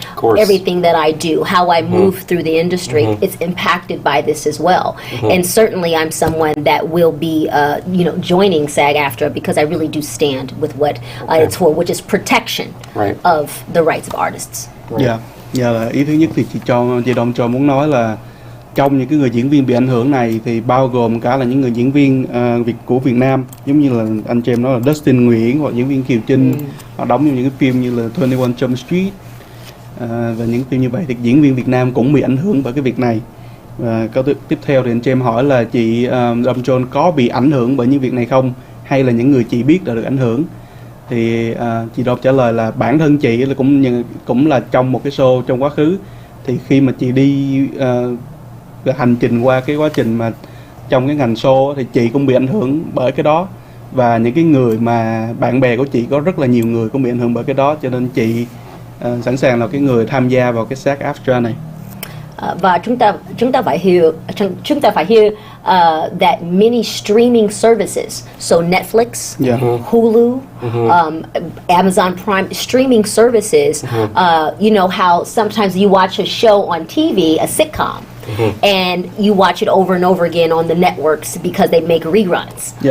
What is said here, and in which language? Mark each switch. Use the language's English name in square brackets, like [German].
[English] Of course. Everything that I do, how I move through the industry, it's impacted by this as well. And certainly, I'm someone that will be, joining SAG-AFTRA because I really do stand with what it's for, which is protection Right. of the rights of artists. [Vietnamese] Dạ, là ý thứ nhất thì chị Đông cho muốn nói là trong những cái người diễn viên bị ảnh hưởng này thì bao gồm cả là những người diễn viên của Việt Nam, giống như là anh chị em nói là Dustin Nguyễn hoặc diễn viên Kiều Trinh, họ đóng trong những cái phim như là 21 Jump Street và những phim như vậy, thì diễn viên Việt Nam cũng bị ảnh hưởng bởi cái việc này. Và câu tiếp theo thì anh chị em hỏi là chị Đông John có bị ảnh hưởng bởi những việc này không, hay là những người chị biết đã được ảnh hưởng. Thì chị Đông trả lời là bản thân chị là cũng là trong một cái show trong quá khứ, thì khi mà chị đi hành trình qua cái quá trình mà trong cái ngành show thì chị cũng bị ảnh hưởng bởi cái đó, và những cái người mà bạn bè của chị có rất là nhiều người cũng bị ảnh hưởng bởi cái đó, cho nên chị sẵn sàng là cái người tham gia vào cái SAG-AFTRA này. Và chúng ta phải hiểu [English] that many streaming services, so Netflix, Hulu, Amazon Prime streaming services, you know how sometimes you watch a show on TV, a sitcom, and you watch it over and over again on the networks because they make reruns.